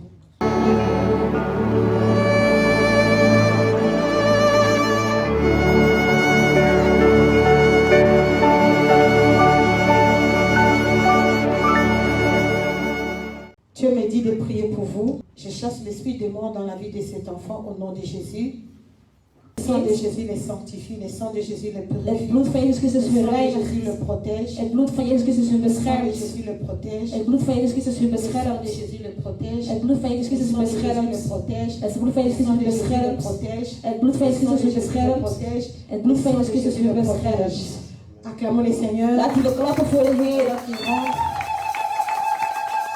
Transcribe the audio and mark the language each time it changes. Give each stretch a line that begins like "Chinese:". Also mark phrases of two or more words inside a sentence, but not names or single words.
French: Dieu me dit de prier pour vous. Je chasse l'esprit de mort dans la vie de cet enfant au nom de Jésus. Le sang de Jésus les sanctifie, le sang de Jésus les purifie.
Dutch: Het bloed van Jezus Christus u reinigt.
French: Jésus le protège.
Dutch: Het bloed van Jezus Christus u beschermt.
French: Jésus le protège.
Dutch: Het bloed van Jezus Christus u beschermt.
French: Jésus le protège.
Dutch: Het bloed van Jezus Christus u beschermt. Het bloed van Jezus Christus u beschermt. Het bloed van Jezus Christus u beschermt. Het bloed van Jezus Christus u beschermt.
French: Acclamons le Seigneur.
Dutch: Laten we klappen voor de Heer dat hij rond.